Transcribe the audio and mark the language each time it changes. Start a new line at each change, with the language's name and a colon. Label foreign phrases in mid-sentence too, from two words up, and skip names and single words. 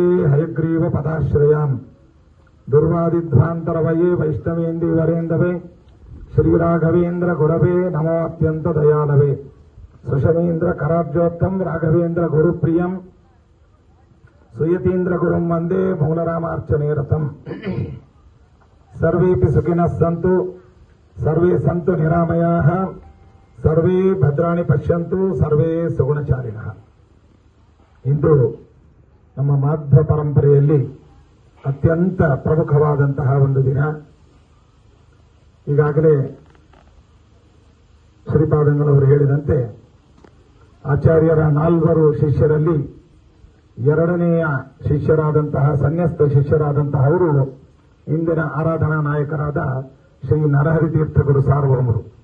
Sanskrit: हयग्रीव पदाश्रयान् दुर्वादिध्वान्तरवये वैष्णवेन्दीवरेन्दवे श्रीराघवेन्द्र गुरवे नमो अत्यंत दयालवे सुषमेन्द्र कराब्जोत्तम राघवेन्द्र गुरुप्रियं सुयतीन्द्र गुरुं वन्दे मूलरामार्चने रतम् सर्वेपि सुखिनः सन्तु सर्वे सन्तु निरामयाः सर्वे ಭದ್ರಾಣಿ ಪಶ್ಯಂತು ಸರ್ವೇ ಸುಗುಣಚಾರಿಣಃ.
Kannada: ಇಂದು ನಮ್ಮ ಮಾಧ್ವ ಪರಂಪರೆಯಲ್ಲಿ ಅತ್ಯಂತ ಪ್ರಮುಖವಾದಂತಹ ಒಂದು ದಿನ. ಈಗಾಗಲೇ ಶ್ರೀಪಾದಂಗಳವರು ಹೇಳಿದಂತೆ ಆಚಾರ್ಯರ 4 ಶಿಷ್ಯರಲ್ಲಿ 2ನೇಯ ಶಿಷ್ಯರಾದಂತಹ ಸನ್ಯಸ್ತ ಶಿಷ್ಯರಾದಂತಹ ಅವರು ಇಂದಿನ ಆರಾಧನಾ ನಾಯಕರಾದ ಶ್ರೀ ನರಹರಿತೀರ್ಥ ಗುರು ಸಾರ್ವಭೌಮರು.